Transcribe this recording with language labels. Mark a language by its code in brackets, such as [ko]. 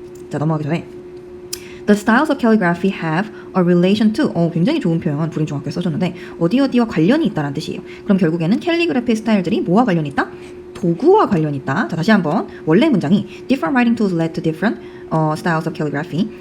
[ko] 자, 넘어가기 전에 [en] The styles of calligraphy have a relation to. [ko] 굉장히 좋은 표현 부림중학교에 써줬는데 어디와 관련이 있다는 뜻이에요. 그럼 결국에는 캘리그래피 스타일들이 뭐와 관련이 있다? 도구와 관련이 있다. 자, 다시 한번 원래 문장이 [en] Different writing tools led to different styles of calligraphy.